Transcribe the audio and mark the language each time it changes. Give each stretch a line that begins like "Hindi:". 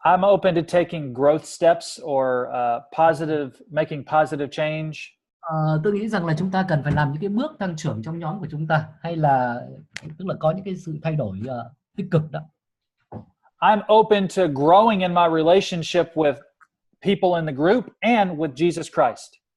English: I'm open to taking growth steps or making positive change.
Vietnamese: Tôi nghĩ rằng là chúng ta cần phải làm những cái bước tăng trưởng trong nhóm của chúng ta, hay là tức là có những cái sự thay đổi tích cực đó.
English: I'm open to growing in my relationship with people in the group and with Jesus Christ.